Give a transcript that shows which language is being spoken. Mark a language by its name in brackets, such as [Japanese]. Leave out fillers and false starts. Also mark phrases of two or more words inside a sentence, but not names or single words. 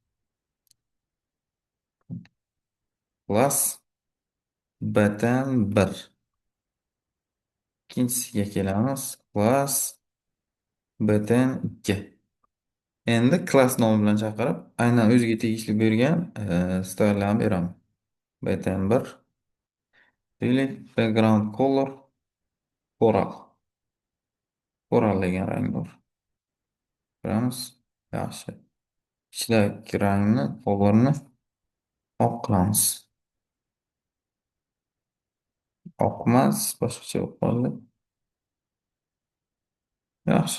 [English] Class button 1. [Uzbek] Ikkinchisiga kelamiz. [English] Class button 2. [Uzbek] Endi klass nomi bilan chaqirib, aynan o'ziga tegishli bo'lgan stayllarni beraman. Button 1. Deylik, [English] background color coral. [Uzbek] Coral degan rang bor. Ko'ramiz. Yaxshi. Ichidagi rangni, colorni oq qilamiz. Oq emas, boshqacha bo'lib qoldi. Yaxshi.